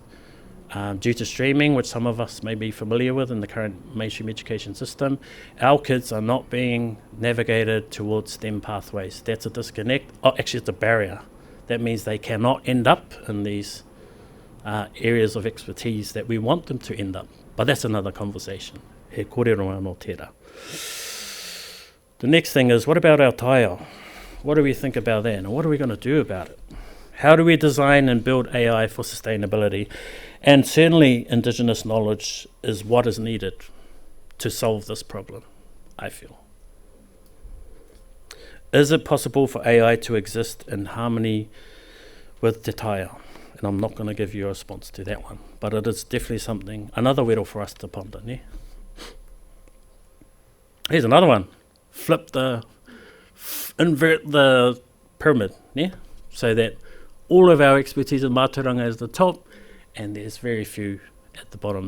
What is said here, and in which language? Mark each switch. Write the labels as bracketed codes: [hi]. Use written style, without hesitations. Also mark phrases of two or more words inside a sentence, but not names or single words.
[en] Due to streaming, which some of us may be familiar with in the current mainstream education system, our kids are not being navigated towards STEM pathways. That's a disconnect. Oh, actually, it's a barrier. That means they cannot end up in these areas of expertise that we want them to end up. But that's another conversation. [mi] He kōrero anō tērā. [en] The next thing is, what about our taiao? What do we think about that, and what are we going to do about it? How do we design and build AI for sustainability? And certainly Indigenous knowledge is what is needed to solve this problem, I feel. Is it possible for AI to exist in harmony with [mi] te taiao? [en] And I'm not going to give you a response to that one, but it is definitely something, another wero for us to ponder. Ne? Here's another one. Invert the pyramid, yeah? So that all of our expertise in mātauranga is the top, and there's very few at the bottom.